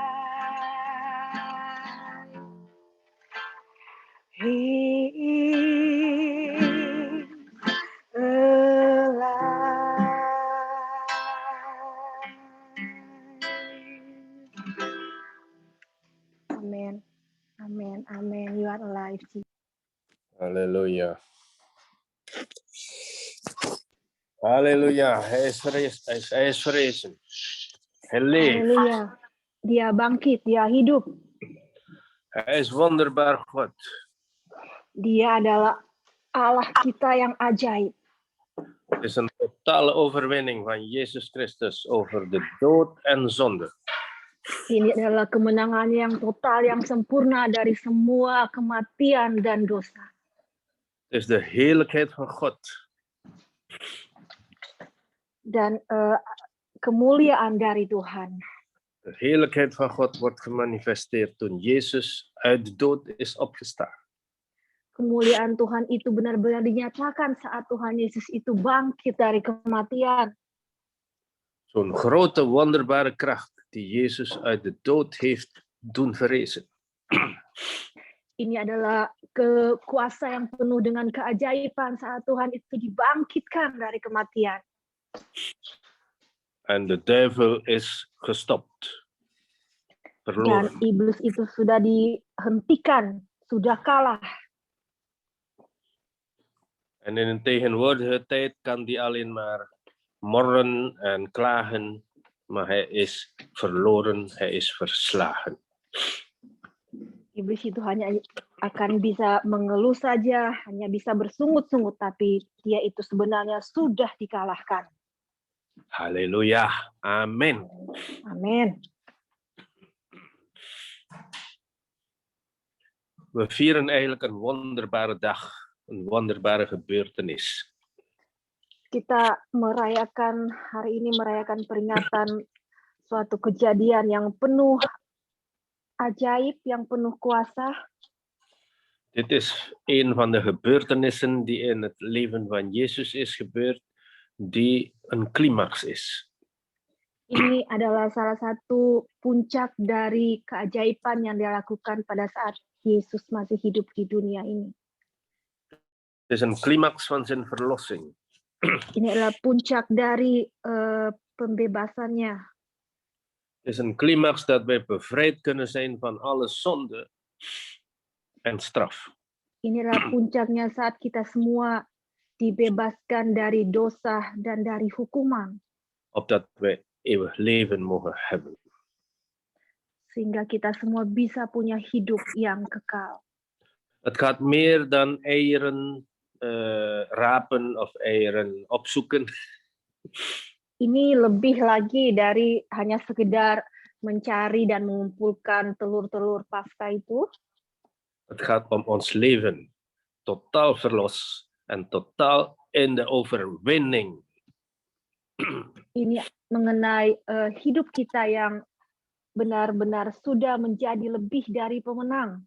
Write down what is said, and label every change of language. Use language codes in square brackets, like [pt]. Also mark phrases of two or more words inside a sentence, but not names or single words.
[en] He is alive. Amen. Amen. Amen. You are alive, Jesus. [id] Haleluya. Haleluya. [nl] Hij is verrezen. Hij leeft. [id] Haleluya. Dia bangkit, dia hidup. [nl] Hij is wonderbaar God. [id] Dia adalah Allah kita yang ajaib. [nl] Het is een totale overwinning van Jezus Christus over de dood en zonde. [id] Ini adalah kemenangan yang total, yang sempurna dari semua kematian dan dosa. [nl] Het is de heerlijkheid van God. [id] Dan kemuliaan dari Tuhan. [nl] De heerlijkheid van God wordt gemanifesteerd toen Jezus uit de dood is opgestaan. [id] Kemuliaan Tuhan itu benar-benar dinyatakan saat Tuhan Yesus itu bangkit dari kematian. [nl] Zo'n grote, wonderbare kracht die Jezus uit de dood heeft doen verrijzen. [id] Ini adalah kuasa yang penuh dengan keajaiban saat Tuhan itu dibangkitkan dari kematian. [nl] En de duivel is gestopt. [id] Dan [nl] Verloren. [id] iblis itu sudah dihentikan, sudah kalah. [nl] En in een tegenwoordige tijd kan die alleen maar morren en klagen, maar hij is verloren, hij is verslagen. [id] Iblis itu hanya akan bisa mengeluh saja, hanya bisa bersungut-sungut, tapi dia itu sebenarnya sudah dikalahkan. [nl] Halleluja, amen. [id] Amin. [nl] We vieren eigenlijk een wonderbare dag, een wonderbare gebeurtenis. [id] Kita merayakan hari ini, merayakan peringatan suatu kejadian yang penuh ajaib, yang penuh kuasa. [nl] Dit is een van de gebeurtenissen die in het leven van Jezus is gebeurd, die een climax is. [id] Ini adalah salah satu puncak dari keajaiban yang dilakukan pada saat Yesus masih hidup di dunia ini. [nl] Het is een climax van zijn verlossing. [id] Ini adalah puncak dari pembebasannya. [nl] Het is een climax dat wij bevrijd kunnen zijn van alle zonde en straf. [id] Ini adalah puncaknya saat kita semua dibebaskan dari dosa dan dari hukuman. [nl] Opdat wij eeuwig leven mogen hebben. [id] Sehingga kita semua bisa punya hidup yang kekal. [nl] Het gaat meer dan eieren rapen of eieren opzoeken. [id] Ini lebih lagi dari hanya sekedar mencari dan mengumpulkan telur-telur Paskah itu. [nl] Het gaat om ons leven. Totaal verlos en totaal in de overwinning. [id] Ini mengenai hidup kita yang benar-benar sudah menjadi lebih dari pemenang.